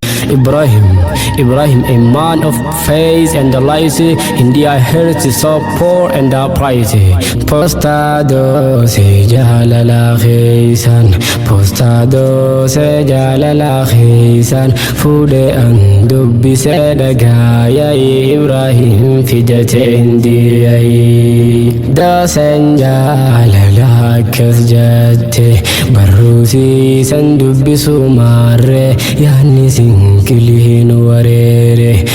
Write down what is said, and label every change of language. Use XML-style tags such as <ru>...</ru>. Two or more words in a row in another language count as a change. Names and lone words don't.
<en>Ibrahim, Ibrahim, a man of faith and the light, India heard the support and the praise.</en> <om>Posta doose jaalala keessan, posta doose jaalala keessan, fuudhe an dubbise dhagaaya Ibrahim fidate Indiyaayi. Daasan jaalala akkas jette, barruusi san dubbisu maarre, yaanni sin kiliin wareere.</om>